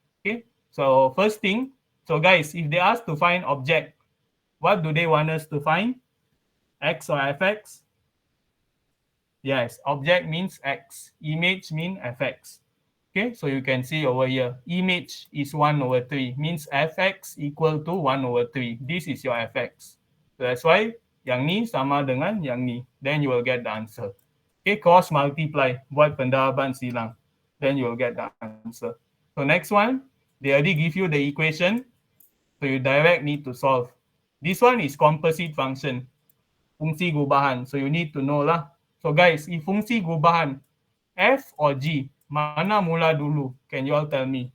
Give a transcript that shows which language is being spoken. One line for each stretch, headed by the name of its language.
English: Okay, so first thing, so guys, if they ask to find object, what do they want us to find? X or fx? Yes, object means x, image means fx. Okay, so you can see over here, image is 1 over 3, means fx equal to 1 over 3. This is your fx. So that's why
Malay: yang ni sama dengan yang ni.
English: Then you will get the answer. Okay, cross multiply,
Malay: buat pendaraban silang.
English: Then you will get the answer. So next one, they already give you the equation. So you direct need to solve. This one is composite function, fungsi gubahan. So you need to know lah. So guys, if fungsi gubahan, F or G,
Malay: mana mula dulu?
English: Can you all tell me?